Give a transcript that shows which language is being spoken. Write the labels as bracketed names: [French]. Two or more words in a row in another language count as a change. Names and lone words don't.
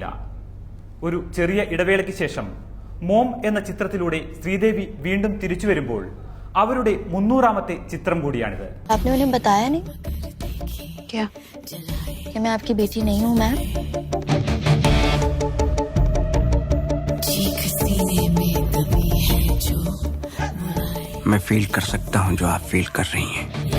[Malayalam] ഒരു ചെറിയ ഇടവേളയ്ക്ക് ശേഷം മോം എന്ന ചിത്രത്തിലൂടെ ശ്രീദേവി വീണ്ടും തിരിച്ചു വരുമ്പോൾ അവരുടെ 300ാമത്തെ ചിത്രം കൂടിയാണിത്. [Hindi] आपने उन्हें बताया नहीं क्या कि मैं आपकी बेटी नहीं हूं मैम? मैं फील कर सकता हूँ जो आप फील कर रही हैं.